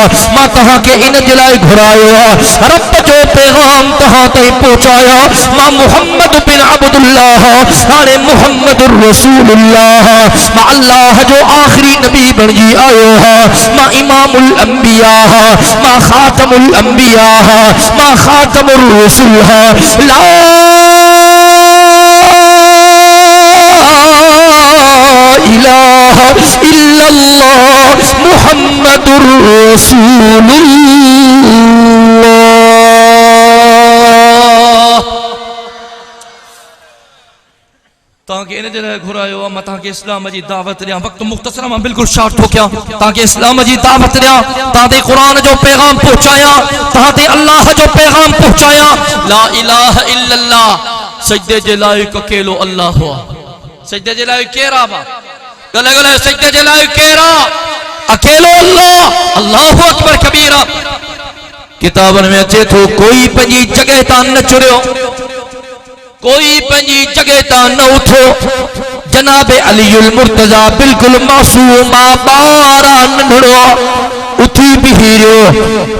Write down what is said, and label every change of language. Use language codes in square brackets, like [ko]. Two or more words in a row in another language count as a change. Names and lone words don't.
[sd] मां तहां के इन जे लाइ घुरायो आ, रब जो पैगाम तहां ताईं पहुंचाया। मां मुहम्मद बिन अब्दुल्लाह हाणे [ar] محمد رسول الله, [sd] मां अल्लाह जो आखिरी नबी बणजी आयो हा, मां [ar] إمام الأنبياء [sd] हा, मां [ar] خاتم الأنبياء [sd] हा, मां [ar] خاتم الرسول [sd] हा। [ar] لا إله إلا الله محمد رسول الله. [sd] ताकि इन जे लाइ घुरायो आहे, मां तव्हांखे इस्लाम जी दावत ॾियां। वक़्तु मुख़्तसर मां बिल्कुलु शार्ट थो कयां, तव्हांखे इस्लाम जी दावत ॾियां, तव्हां ते क़ुरान जो पैगाम पहुचायां, तव्हां ते अल्लाह जो पैगाम पहुचायां। [ar] لا إله إلا الله, [sd] सजदे जे लाइक़ अकेलो अल्लाह हुआ। सजदे जे लाइक़ केरु आहे? गले गले सजदे जे लाइक़ केरु आहे? अकेलो अल्लाह। [ar] الله أكبر كبيرا. [sd] किताबन में अचे थो, कोई पंहिंजी जगह तां न चुरियो, कोई पंहिंजी जगह तां न उठो। जनाबे अलीयुल मुर्तजा बिल्कुल मासूम बारा नंढड़ो उठी बिही रहियो।